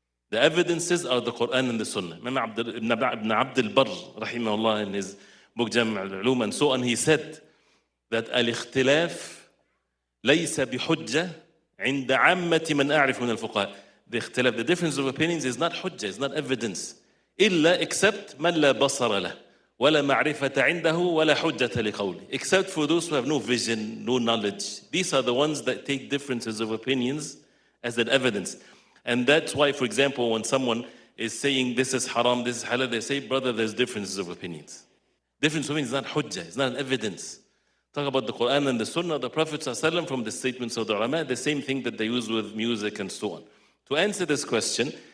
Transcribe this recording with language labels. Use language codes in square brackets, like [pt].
[en] The evidences are the Quran and the Sunnah. Imam Ibn Abd al-Barr, rahimahullah, in his book Jam' al-Ulum and so on, he said that [ar] al-ikhtilaf laysa bihujja عند عامة من أعرف من الفقهاء. [en] The ikhtilaf, the difference of opinions is not hujjah, it's not evidence. [ar] إلا [en] except [ar] من لا بصر له ولا معرفة عنده ولا حجة لقوله. [en] Except for those who have no vision, no knowledge. These are the ones that take differences of opinions as an evidence. And that's why, for example, when someone is saying this is haram, this is halal, they say, brother, there's differences of opinions. Difference of opinions is not hujjah, it's not an evidence. Talk about the Quran and the Sunnah of the Prophet ﷺ from the statements of the ulama, the same thing that they use with music and so on. To answer this question,